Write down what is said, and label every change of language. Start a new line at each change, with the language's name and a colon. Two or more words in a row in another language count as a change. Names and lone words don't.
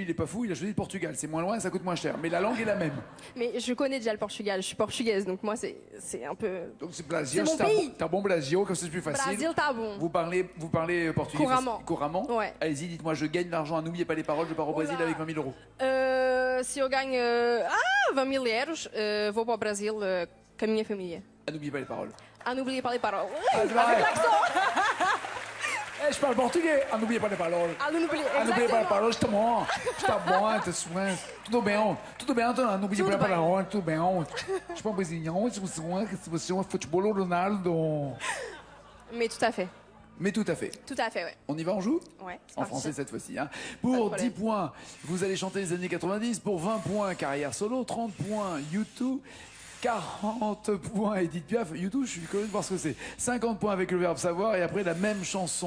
French: lui, il est pas fou, il a choisi le Portugal. C'est moins loin, ça coûte moins cher. Mais la langue est la même. Mais je connais déjà le Portugal, je suis portugaise, donc moi, c'est un peu... Donc c'est Blasio, C'est mon pays. t'as un bon Blasio, comme ça c'est plus facile. Brasil, t'as bon. Vous parlez portugais Couramment. couramment? Ouais. Allez-y, dites-moi, je gagne de l'argent, n'oubliez pas les paroles, je pars au Brésil Oula. avec 20 000 euros.
Portuguese: Se eu ganho 20 000 euros, vou para o Brasil com a minha família.
French: Ah, n'oubliez pas les paroles. Ah, n'oubliez pas les paroles. c'est vrai. Avec l'accent. Eh, je parle portugais. Ah, n'oubliez pas les paroles. Ah, n'oubliez Ah, n'oubliez pas les exactement. paroles,
Portuguese: está bom. Está bom, tá suave. Tudo bem, Antônio.
French: N'oubliez pas les
Portuguese: Tudo bem. paroles, tudo bem.
French: Je parle brésilien,
Portuguese: se você é um futebol Ronaldo.
French: Mais tout à fait. Mais tout à fait. Tout à fait, ouais. On y va, on joue? Ouais, c'est En parti. français cette fois-ci. Hein. Pas de Pour problème. 10 points, vous allez chanter les années 90. Pour 20 points, carrière solo. 30 points, YouTube. 40 points Edith Piaf. YouTube, je suis curieux de voir ce que c'est. 50 points avec le verbe savoir et après la même chanson.